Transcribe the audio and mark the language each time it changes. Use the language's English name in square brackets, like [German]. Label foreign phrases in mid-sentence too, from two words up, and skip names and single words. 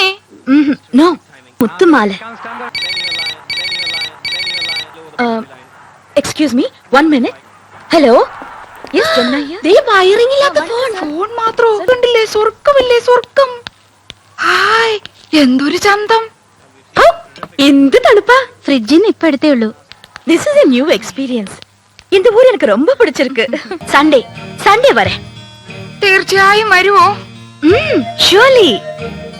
[Malayalam] നോ, മുത്തുമാല. [English] excuse me, [Malayalam] 1 മിനിറ്റ്. ഹലോ, വയറിംഗില്ലാത്ത ഫോൺ. ഫോൺ മാത്രം കണ്ടില്ലേ? സ്വർഗമില്ലേ സ്വർഗം. ഹായ്, എന്തൊരു ചന്തം. എന്ത് തണുപ്പാ. ഫ്രിഡ്ജിന്ന് ഇപ്പൊ എടുത്തേ ഉള്ളൂ. [English] This is a new experience. [Tamil] இந்த ஊர் எனக்கு ரொம்ப பிடிச்சிருக்கு. சண்டே வரேன். [Malayalam] തീർച്ചയായും വരുമോ? [English] Surely.